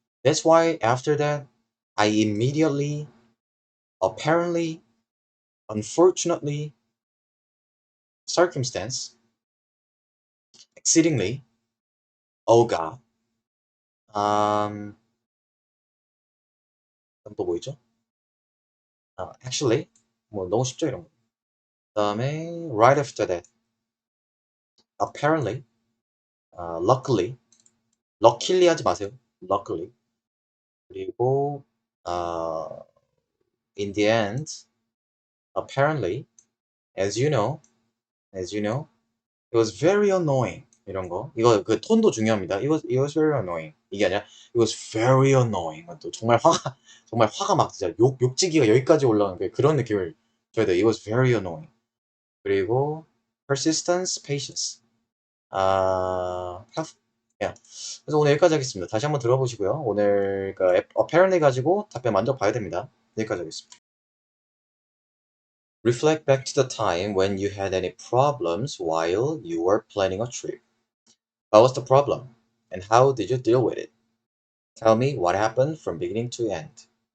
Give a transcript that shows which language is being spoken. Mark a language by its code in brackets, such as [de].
[en] That's why after that I immediately, apparently, unfortunately, circumstance, exceedingly, oh God, um, [ko] 그럼 또 뭐 있죠? Actually, 뭐 너무 쉽죠 이런 거. 그다음에 [en] right after that, apparently, luckily, luckily [ko] 하지 마세요. [en] luckily. [ko] 그리고 [en] in the end, apparently, as you know, as you know, it was very annoying. [ko] 이런 거. 이거 그 톤도 중요합니다. [en] it was very annoying. [ko] 이게 아니라 [en] it was very annoying. [ko] 또 정말 화가 정말 화가 막 진짜 욕지기가 여기까지 올라오는 그런 느낌을 줘야 돼요. [en] It was very annoying. [ko] 그리고 [en] persistence, patience. have, yeah. [ko] 그래서 오늘 여기까지 하겠습니다. 다시 한번 들어보시고요. 오늘 그 apparently 가지고 답변 먼저 봐야 됩니다. 여기까지 하겠습니다. [en] Reflect back to the time when you had any problems while you were planning a trip. What was the problem? And how did you deal with it? Tell me what happened from beginning to end.